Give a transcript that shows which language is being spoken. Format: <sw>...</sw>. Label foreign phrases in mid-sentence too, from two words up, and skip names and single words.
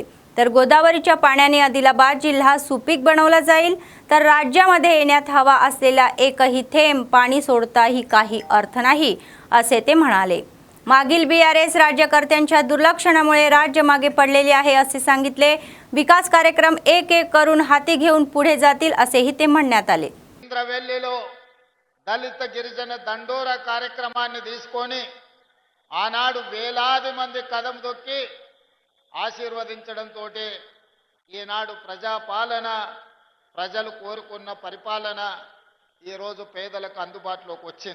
<mr>तर गोदावरीच्या पाण्याने आदिलाबाद जिल्हा सुपीक बनवला जाईल, तर राज्यामध्ये येण्यात हवा असलेला एकही थेंब पाणी सोडताही काही अर्थ नाही असे ते म्हणाले। मागील BRS राज्यकर्त्यांच्या दुर्लक्षणामुळे राज्य मागे पडलेले आहे असे सांगितले। विकास कार्यक्रम एक एक करून हाती घेऊन पुढे जातील असेही ते म्हणण्यात आले।</mr> <te>దళిత గిరిజన దండోరా కార్యక్రమాన్ని తీసుకొని ఆనాడు వేలాది మంది కదం దొక్కి ఆశీర్వదించడంతో ఈనాడు ప్రజాపాలన, ప్రజలు కోరుకున్న పరిపాలన ఈరోజు పేదలకు అందుబాటులోకి వచ్చింది।</te>